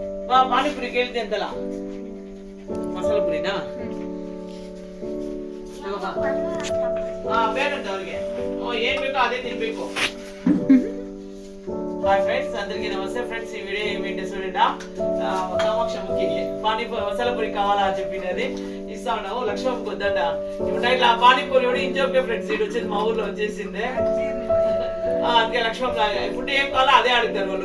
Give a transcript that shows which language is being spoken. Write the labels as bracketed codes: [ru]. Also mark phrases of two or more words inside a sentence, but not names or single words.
[kn] ಪಾನಿಪುರಿಗೆ ಹೇಳಿದೆ ಅಂತಲ್ಲ ಮಸಾಲಾ ಪುರಿನಾ ಬೇಡಂತ ಅವ್ರಿಗೆ ಏನ್ ಬೇಕೋ ಅದೇ ತಿನ್ಬೇಕು. [te] హాయ్ ఫ్రెండ్స్, అందరికీ నమస్తే ఫ్రెండ్స్. ఈ వీడియో ఏమిటి చూడండి, కామాక్షమ్మకి పానీపూరి మసాలా పూరి కావాలా అని చెప్పినది ఇస్తా ఉన్నావు. లక్ష్మమ్మకి వద్దంట ఇప్పుడు ఇట్లా పానీపూరి కూడా ఇంజోకే ఫ్రెండ్స్ ఇటు వచ్చేది మా ఊర్లో వచ్చేసిందే. అందుకే లక్ష్మమ్మ ఇప్పుడు ఏం కావాలో అదే అడుగుతారు వాళ్ళు.